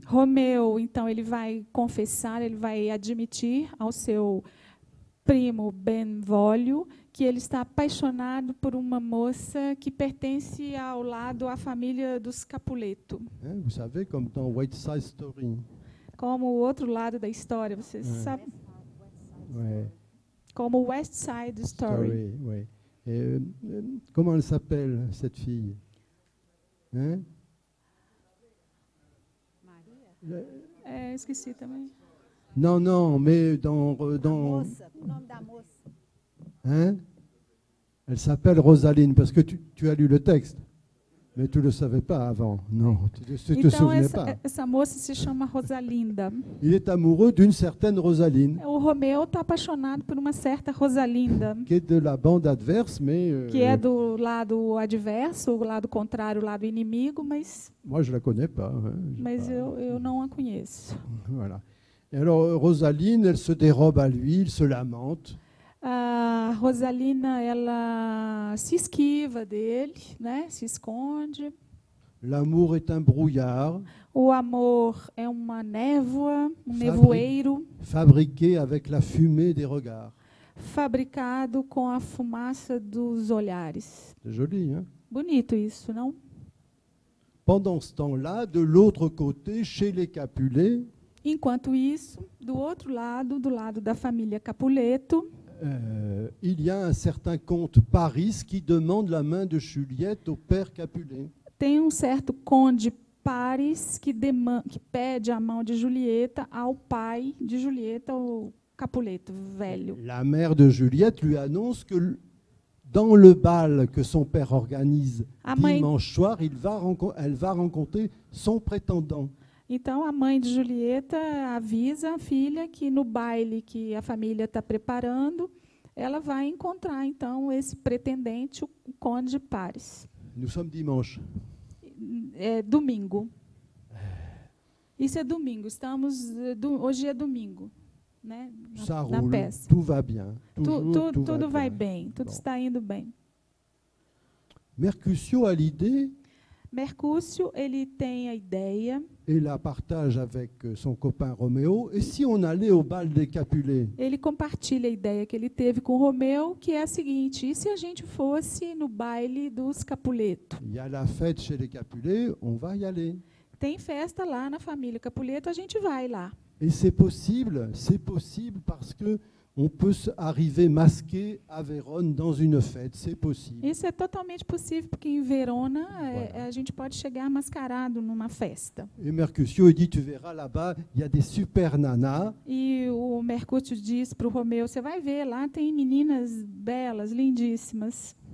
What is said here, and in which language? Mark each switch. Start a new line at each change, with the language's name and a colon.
Portuguese: Romeu, então, ele vai confessar, ele vai admitir ao seu primo Benvolio que ele está apaixonado por uma moça que pertence ao lado à família dos Capuleto.
French: Hein, vous savez, comme dans West Side Story.
Portuguese: Como o outro lado da história, vocês sabem?
French: Ouais.
Portuguese: Como West Side Story.
French: Ouais. Et, comment elle s'appelle, cette fille? Hein?
Portuguese: Esqueci também.
French: Non, mais dans
Portuguese: Moça, o nome da moça.
French: hein? Elle s'appelle Rosaline, parce que tu as lu le texte. Mais tu ne le savais pas avant, non, tu ne te
Portuguese: Então,
French: souvenais pas.
Portuguese: essa moça se chama Rosalinda.
French: Il est amoureux d'une certaine Rosaline,
Portuguese: O Romeu está apaixonado por uma certa Rosalinda,
French: qui est de la bande adverse, mais
Portuguese: que é do lado adverso, o lado contrário, o lado inimigo, mas
French: moi je la connais pas. Hein,
Portuguese: eu não a conheço.
French: Voilà. Et alors Rosaline, elle se dérobe à lui, il se lamente.
Portuguese: A Rosalina, ela se esquiva dele, né? Se esconde.
French: L'amour est un brouillard
Portuguese: O amor é uma névoa, nevoeiro,
French: fabriqué avec la fumée des regards.
Portuguese: fabricado com a fumaça dos olhares.
French: C'est joli, hein?
Portuguese: Bonito isso, não?
French: Pendant ce temps-là, de l'autre côté, chez les Capulet,
Portuguese: Enquanto isso, do outro lado, do lado da família Capuleto,
French: il y a un certain comte Paris qui demande la main de Juliette au père Capulet.
Portuguese: tem um certo conde Paris que pede a mão de Julieta ao pai de Julieta, o Capuleto velho.
French: La mère de Juliette lui annonce que dans le bal que son père organise
Portuguese: A mãe,
French: dimanche soir, elle va rencontrer son prétendant.
Portuguese: então a mãe de Julieta avisa a filha que no baile que a família está preparando, ela vai encontrar então esse pretendente, o conde Paris.
French: Nous sommes dimanche.
Portuguese: É domingo. Isso é domingo. Hoje é domingo, né?
French: Ça
Portuguese: Na
French: roule,
Portuguese: peça.
French: tout va bien. Toujours, tout
Portuguese: Tudo vai
French: bien.
Portuguese: bem, tudo
French: Bon.
Portuguese: está indo bem.
French: Mercutio a l'idée
Portuguese: Mercúcio, ele tem a ideia,
French: et la partage avec son copain Roméo. Et si on allait au bal des Capulet?
Portuguese: ele compartilha a ideia que ele teve com Romeu, que é a seguinte: e se a gente fosse no baile dos Capuleto?
French: Il y a la fête chez les Capulet, on va y aller.
Portuguese: Tem festa lá na família Capuleto, a gente vai lá.
French: Et c'est possible parce que on peut arriver masqué à Vérone dans une fête, c'est possible.
Portuguese: Isso é totalmente possível, porque em Verona
French: Voilà.
Portuguese: a gente pode chegar mascarado numa festa.
French: Et Mercutio il dit, tu verras là-bas, il y a des super nanas.
Portuguese: E o Mercúcio diz para o Romeu: você vai ver, lá tem meninas belas, lindíssimas.